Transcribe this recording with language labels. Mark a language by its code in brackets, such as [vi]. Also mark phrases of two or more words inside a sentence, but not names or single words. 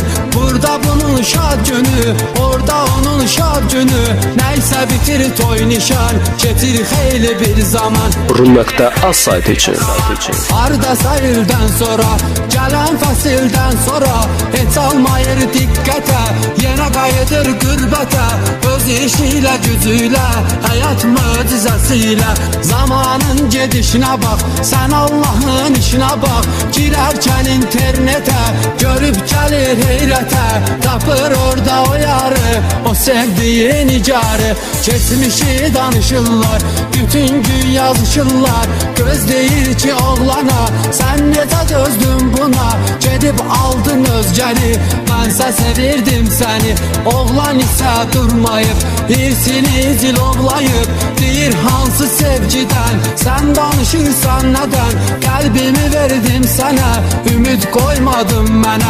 [az] Burada bunun şad günü, orada onun şad günü. Nəysə bitir toy nişan, keçir xeyli bir zaman. Rum.az saytı için. Hardasa ildən sonra, gələn fəsildən sonra. Heç almayır diqqətə, yenə qayıdır qürbətə. Öz işiyle gücüyle, hayat möcüzəsiyle. [tr] Zamanın gedişine bak, sen Allah'ın işine bak. Girerken internete, görüp gelir heyrete. [az] Tapır orada o yarı, o sevdiği nigarı. Geçmişi danışırlar, bütün gün yazışırlar. Göz değil ki oğlana, sen necə dözdün buna. Gedib aldın özgəni, mənsə sevirdim səni. Oğlan isə durmayıb, hirsini cilovlayıb. Deyir hansı sevgidən, sən danışırsan nədən. Qəlbimi verdim sənə, ümid qoymadın mənə.